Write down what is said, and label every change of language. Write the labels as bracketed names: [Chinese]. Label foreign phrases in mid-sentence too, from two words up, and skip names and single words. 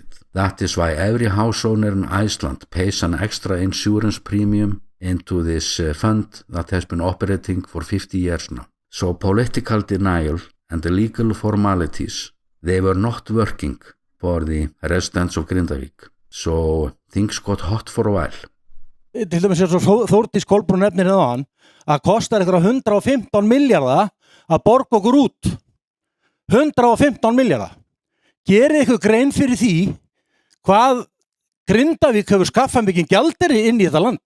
[English] That is why every house owner in Iceland pays an extra insurance premium into this fund that has been operating for 50 years now. So political denial and the legal formalities, they were not working for the residents of Grindavík. So things got hot for a while. [Icelandic] Til dæmis svo Þórdís Kolbrún nefnir hérna að kostar ykkur 115 milljarða að borga okkur út. 115 milljarða. Gerið ykkur grein fyrir því hvað Grindavík hefur skaffað mikið gjaldeyri inn í þetta land.